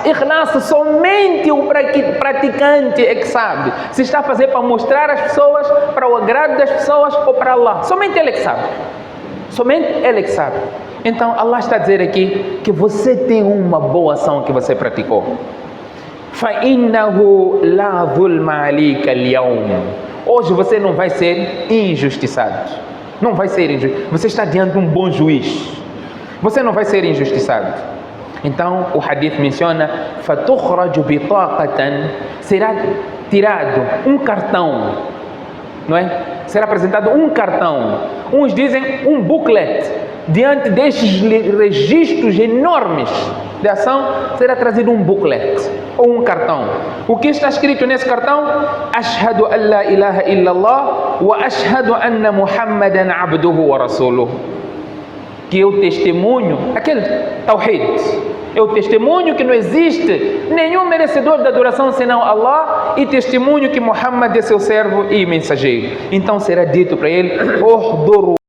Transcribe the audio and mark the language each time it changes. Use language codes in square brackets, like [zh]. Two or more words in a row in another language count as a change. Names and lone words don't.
[pt] Ikhlas somente o praticante é que sabe se está a fazer para mostrar às pessoas, para o agrado das pessoas ou para Allah. Somente ele é que sabe. Somente ele é que sabe. Então Allah está a dizer aqui que você tem uma boa ação que você praticou. [ar] فَإِنَّهُ لَا ظُلْمَ عَلَيْكَ الْيَوْمِ. [pt] Hoje você não vai ser injustiçado. Não vai ser injustiçado. Você está diante de um bom juiz. Você não vai ser injustiçado. Então o hadith menciona: [ar] فَتُخْرَجُ بِطَاقَةً. [pt] Será tirado um cartão, não é? Será apresentado um cartão. Uns dizem um booklet. Diante destes registros enormes de ação, será trazido um booklet ou um cartão. O que está escrito nesse cartão? [ar] أشهد أن لا إله إلا الله وأشهد أن محمدا عبده ورسوله. [pt] Que eu testemunho, aquele tawhid, eu testemunho que não existe nenhum merecedor da adoração senão Allah, e testemunho que Muhammad é seu servo e mensageiro. Então será dito para ele: